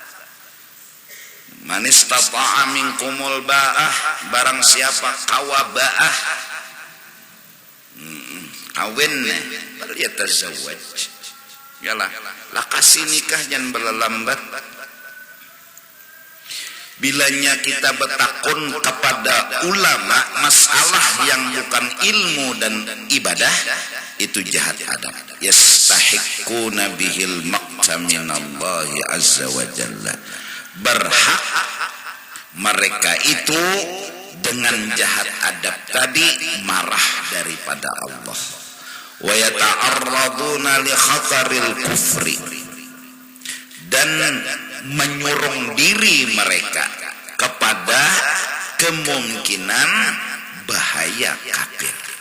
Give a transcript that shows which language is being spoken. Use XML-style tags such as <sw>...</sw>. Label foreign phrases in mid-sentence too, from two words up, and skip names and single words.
<ar>من استطاع منكم الباءة,</ar> <bjn>barang siapa kawa ba'ah kawin</bjn> <ar>فليتزوج,</ar> <bjn>yalah lah kasih nikah jangan berlambat. Bilanya kita bertakun kepada ulama masalah yang bukan ilmu dan ibadah, itu jahat adab.</bjn> <ar>يستحقون به المقت من الله عز وجل,</ar> <bjn>berhak mereka itu dengan jahat adab tadi marah daripada Allah.</bjn> <ar>ويتعرضون لخطر الكفر,</ar> <bjn>dan menyurung diri mereka kepada kemungkinan bahaya kafir.</bjn>